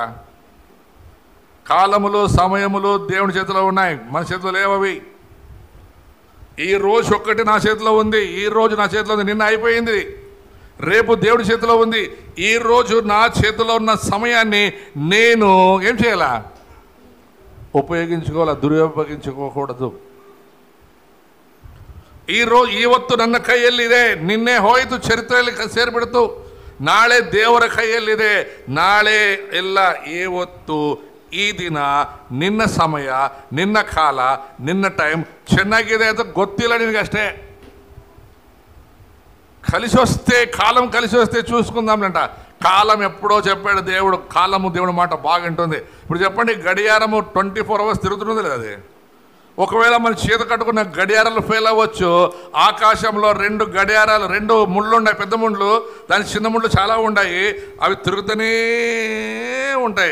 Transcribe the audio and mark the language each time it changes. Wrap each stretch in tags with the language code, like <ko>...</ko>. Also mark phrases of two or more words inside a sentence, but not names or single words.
<te>కాలములు సమయములు దేవుని చేతిలో ఉన్నాయి, మన చేతిలో లేవవి. ఈ రోజు ఒక్కటి నా చేతిలో ఉంది, ఈ రోజు నా చేతిలో ఉంది, నిన్న అయిపోయింది. రేపు దేవుడి చేతిలో ఉంది. ఈ రోజు నా చేతిలో ఉన్న సమయాన్ని నేను ఏం చేయాలా? ఉపయోగించుకోవాలా,</te> <kn>ದುರುಪಯೋಗಿಸಿಕೊಳ್ಳಕೂಡದು. ಇವತ್ತು ನನ್ನ ಕೈಯಲ್ಲಿದೆ, ನಿನ್ನೆ ಹೋಯಿತು ಚರಿತ್ರೆಯಲ್ಲಿ ಸೇರಿಬಿಡ್ತು, ನಾಳೆ ದೇವರ ಕೈಯಲ್ಲಿದೆ. ನಾಳೆ ಎಲ್ಲ ಇವತ್ತು ಈ ದಿನ ನಿನ್ನ ಸಮಯ, ನಿನ್ನ ಕಾಲ, ನಿನ್ನ ಟೈಮ್ ಚೆನ್ನಾಗಿದೆ ಅಂತ ಗೊತ್ತಿಲ್ಲ ನಿನಗಷ್ಟೇ.</kn> <te>కలిసి వస్తే, కాలం కలిసి వస్తే చూసుకుందాంలంట. కాలం ఎప్పుడో చెప్పాడు దేవుడు, కాలము దేవుడి మాట బాగుంటుంది. ఇప్పుడు చెప్పండి, గడియారము 24 hours తిరుగుతుంది లేదు అది. ఒకవేళ మన చేత కట్టుకున్న గడియారాలు ఫెయిల్ అవ్వచ్చు. ఆకాశంలో 2 గడియారాలు, 2 ముళ్ళు ఉన్నాయి, పెద్ద ముళ్ళు, దాని చిన్న ముళ్ళు చాలా ఉన్నాయి, అవి తిరుగుతూనే ఉంటాయి.</te>